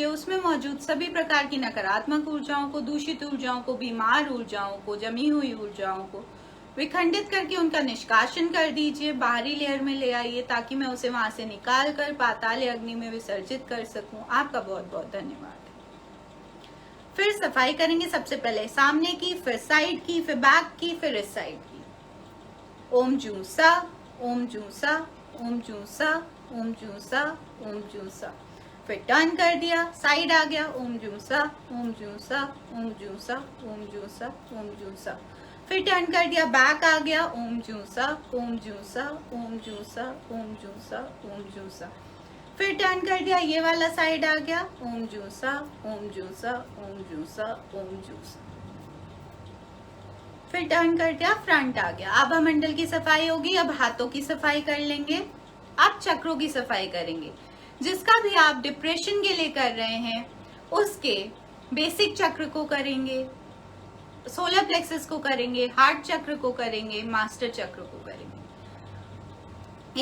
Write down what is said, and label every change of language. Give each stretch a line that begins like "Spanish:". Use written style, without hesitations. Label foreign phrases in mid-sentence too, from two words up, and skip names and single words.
Hindi: उसमें मौजूद सभी प्रकार की नकारात्मक ऊर्जाओं को, दूषित ऊर्जाओं को, बीमार ऊर्जाओं को, जमी हुई ऊर्जाओं को विखंडित करके उनका निष्कासन कर दीजिए। बाहरी लेयर में ले आइए ताकि मैं उसे वहां से निकाल कर पातालीय अग्नि में विसर्जित कर सकूं। आपका बहुत बहुत धन्यवाद। फिर सफाई करेंगे। सबसे पहले सामने की, फिर साइड की, फिर बैक की, फिर इस साइड की। ओम जूसा, ओम जूसा, ओम जूसा, ओम जूसा, ओम जूसा। फिर टर्न कर दिया, साइड आ गया, ओम जूसा, ओम जूसा, ओम जूसा, ओम जूसा, ओम जूसा। फिर टर्न कर दिया, बैक आ गया, ओम जूसा, ओम जूसा, ओम जूसा, ओम जूसा, ओम जूसा। फिर टर्न कर दिया, ये वाला साइड आ गया, ओम जूसा, ओम जूसा, ओम जूसा, ओम जूसा। फिर टर्न कर दिया, फ्रंट आ गया। आभा मंडल की सफाई होगी। अब हाथों की सफाई कर लेंगे। अब चक्रों की सफाई करेंगे। जिसका भी आप डिप्रेशन के लिए कर रहे हैं उसके बेसिक चक्र को करेंगे,
English: solar plexus
Hindi: को करेंगे, हार्ट चक्र को करेंगे, मास्टर चक्र को करेंगे।